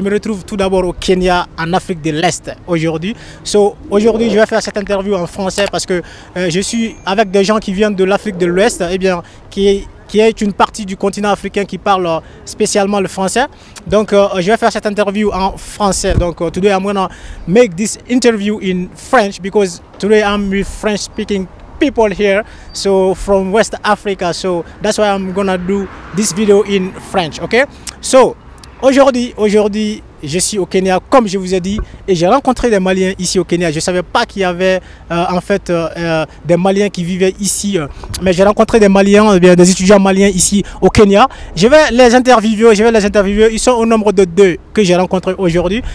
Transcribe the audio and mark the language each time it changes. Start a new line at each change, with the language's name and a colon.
French: Je me retrouve tout d'abord au Kenya, en Afrique de l'Est aujourd'hui. So aujourd'hui, je vais faire cette interview en français parce que je suis avec des gens qui viennent de l'Afrique de l'Ouest, et bien qui est une partie du continent africain qui parle spécialement le français. Donc je vais faire cette interview en français.
English: Donc today I'm gonna make this interview in French because today I'm with French speaking people here, so from West Africa, so that's why I'm gonna do this video in French.
French: Okay, so aujourd'hui je suis au Kenya, comme je vous ai dit, et j'ai rencontré des Maliens ici au Kenya. Je ne savais pas qu'il y avait en fait des Maliens qui vivaient ici, mais j'ai rencontré des Maliens, des étudiants maliens ici au Kenya. Je vais les interviewer, Ils sont au nombre de 2 que j'ai rencontrés aujourd'hui.